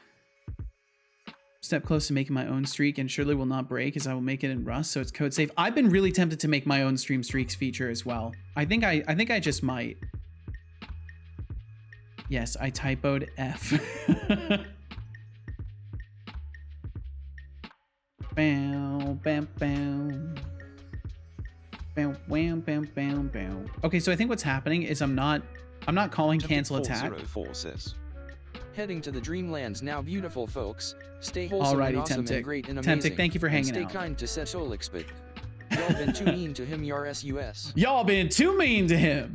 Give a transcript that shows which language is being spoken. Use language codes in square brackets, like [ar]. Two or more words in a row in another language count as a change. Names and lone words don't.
[en] Step close to making my own streak and surely will not break as I will make it in Rust, so it's code safe. I've been really tempted to make my own stream streaks feature as well. I think I just might. Yes, I typoed F. Bow, bam, bam. Bam, wham, bam, bam, bam. Okay, so I think what's happening is I'm not calling cancel attack. 404 says. Heading to the dreamlands now, beautiful folks. Stay wholesome and awesome and great and amazing. Temptic, thank you for hanging out. Stay kind to Setolyx, but y'all been too mean to him, your sus. Y'all been too mean to him.